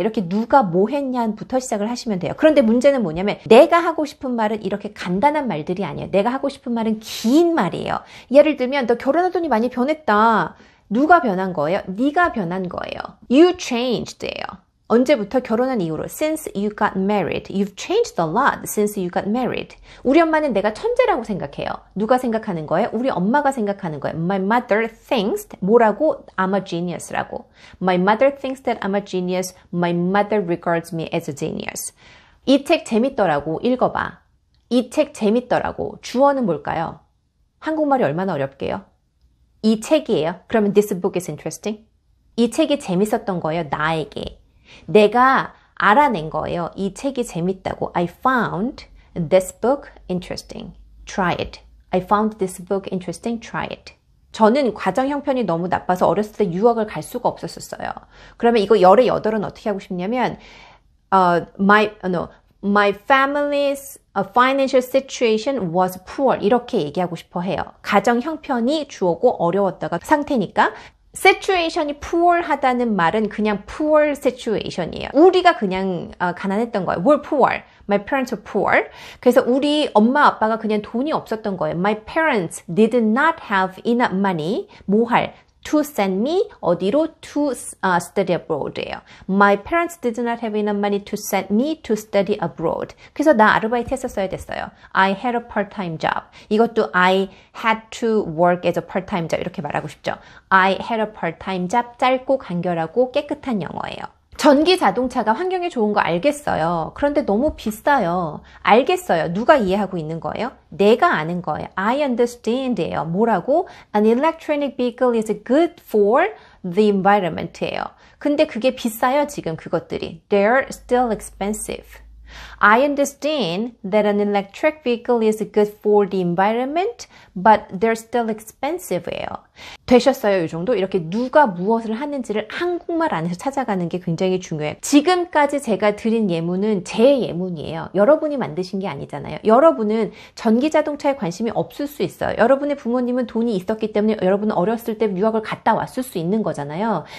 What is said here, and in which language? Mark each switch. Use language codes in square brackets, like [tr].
[ko] 이렇게 누가 뭐 했냐부터 시작을 하시면 돼요. 그런데 문제는 뭐냐면 내가 하고 싶은 말은 이렇게 간단한 말들이 아니에요. 내가 하고 싶은 말은 긴 말이에요. 예를 들면 너 결혼하더니 많이 변했다. 누가 변한 거예요? 네가 변한 거예요. [en] You changed예요. [ko] 언제부터? 결혼한 이후로. [en] Since you got married. You've changed a lot since you got married. [ko] 우리 엄마는 내가 천재라고 생각해요. 누가 생각하는 거예요? 우리 엄마가 생각하는 거예요. [en] My mother thinks [ko] 뭐라고? [en] I'm a genius라고. My mother thinks that I'm a genius. My mother regards me as a genius. [ko] 이 책 재밌더라고. 읽어봐. 이 책 재밌더라고. 주어는 뭘까요? 한국말이 얼마나 어렵게요? 이 책이에요. 그러면 [en] this book is interesting. [ko] 이 책이 재밌었던 거예요. 나에게. 내가 알아낸 거예요. 이 책이 재밌다고. [en] I found this book interesting. Try it. I found this book interesting. Try it. [ko] 저는 과정 형편이 너무 나빠서 어렸을 때 유학을 갈 수가 없었어요. 그러면 이거 열의 여덟은 어떻게 하고 싶냐면 [en] my family's financial situation was poor. [ko] 이렇게 얘기하고 싶어 해요. 가정 형편이 주어고 어려웠다가 상태니까 situation이 poor하다는 말은 그냥 poor situation이에요. 우리가 그냥 가난했던 거예요. [en] We're poor. My parents were poor. [ko] 그래서 우리 엄마 아빠가 그냥 돈이 없었던 거예요. [en] My parents did not have enough money. [ko] 뭐 할? [en] To send me [ko] 어디로? [en] To study abroad예요. My parents did not have enough money to send me to study abroad. [ko] 그래서 나 아르바이트 했었어야 됐어요. [en] I had a part-time job. [ko] 이것도 [en] I had to work as a part-time job [ko] 이렇게 말하고 싶죠. [en] I had a part-time job. [ko] 짧고 간결하고 깨끗한 영어예요. 전기 자동차가 환경에 좋은 거 알겠어요. 그런데 너무 비싸요. 알겠어요. 누가 이해하고 있는 거예요? 내가 아는 거예요. [en] I understand예요. [ko] 뭐라고? [en] An electronic vehicle is good for the environment예요. [ko] 근데 그게 비싸요, 지금 그것들이. [en] They're still expensive. I understand that an electric vehicle is good for the environment, but they're still expensive예요. [ko] 되셨어요, 이 정도? 이렇게 누가 무엇을 하는지를 한국말 안에서 찾아가는 게 굉장히 중요해요. 지금까지 제가 드린 예문은 제 예문이에요. 여러분이 만드신 게 아니잖아요. 여러분은 전기자동차에 관심이 없을 수 있어요. 여러분의 부모님은 돈이 있었기 때문에 여러분은 어렸을 때 유학을 갔다 왔을 수 있는 거잖아요.